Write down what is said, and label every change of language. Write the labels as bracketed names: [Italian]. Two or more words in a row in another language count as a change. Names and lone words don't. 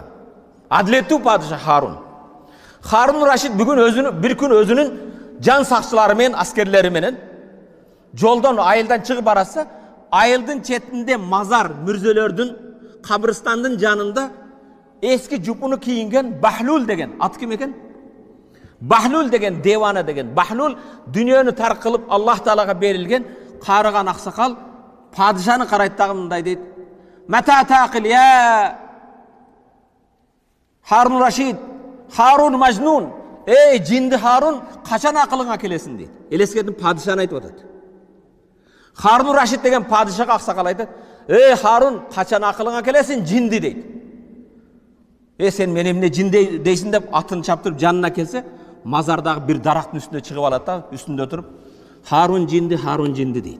[Kyrgyz] Адилеттүү падыша Харун. Харун Рашид bir күн өзүнүн жан сакчылары менен, аскерлери менен жолдон айылдан чыгып баратса, айылдын четинде мазар мүрзөлөрдүн кабырстандын жанында эски жупуну кийинген Бахлул деген ат ким экен? Бахлул деген девана деген. Бахлул дүйнөнү тарк кылып Аллах Таалага берилген карыган аксакал падышаны карайт дагы мындай дейт. [Arabic] متى تعقل يا هارون الرشيد، هارون مجنون. [Kyrgyz] Ey jinди Harun, качан акылыңа келесиң дейт. Элескердин падышаны айтып атат. Harun Rashid деген падышага аксакал айтат. Ey Harun, качан акылыңа келесиң, jinди дейт. Сен мен эмне жин дейсиң деп атын чаптырып жанына келсе, мазардагы бир дарактын үстүнө чыгып алат да, үстүндө отуруп, Харун жинди дейт.